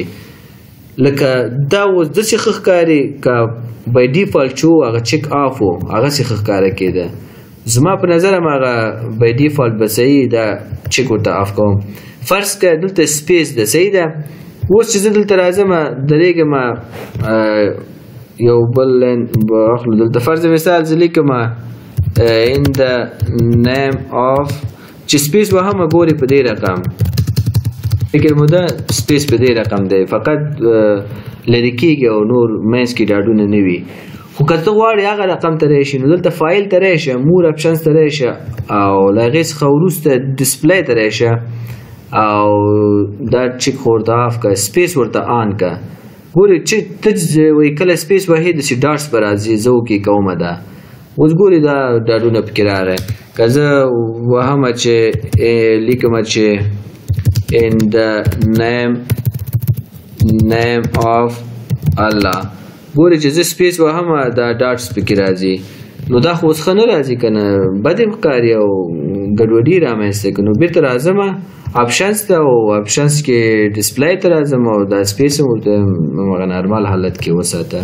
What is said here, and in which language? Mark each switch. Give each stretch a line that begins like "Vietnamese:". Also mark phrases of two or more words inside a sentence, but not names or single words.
Pashto: لکه دا اوس داسې ښه ښکاري که
English: by default
Pashto: چې و هغه
English: check off
Pashto: و هغسې ښه ښکاره کېده. زما په نظر هم هغه
English: by default
Pashto: به صحیح دا چک ورته آف کوم. فرض که دلته سپیس ده، صحیح ده. اوس چې زه دلته راځم درېږم یو بل لاین به اخلو. دلته فرض مثال زه لیکم
English: in the name of،
Pashto: چې سپیس وهمه ګورئ په دې رقم فکر مو ده سپیس په دې رقم دی، فقط لرې کېږي او نور منځ کې ډاډونه نه وي. خو که ته غواړې هغه رقم ته راشي نو دلته فایل ته راشه،
English: more options
Pashto: ته راشه او له هغې څخه وروسته ډسپلی ته راشه او دا چک خو ورته آف که، سپیس ورته آن که. ګورئ چې ته وایي کله سپیس وهې داسې ډاټس به راځي. زه اوکې کومه ده. اوس ګورئ دا ډاډونه پکې راغی. که زه وهمه چې لیکمه چې
English: in the name of Allah،
Pashto: ګورئ چې زه سپیس وهمه دا ډاټس پکې راځي. نو دا خو اوس ښه نه راځي که نه، بد یې ښکاري او ګډوډي رامنځته کوي. نو بېرته راځم اپشنز ته او اپشنز کې ډسپلی ته راځم او دا سپیس هم ورته هغه نارمال حالت کې وساته.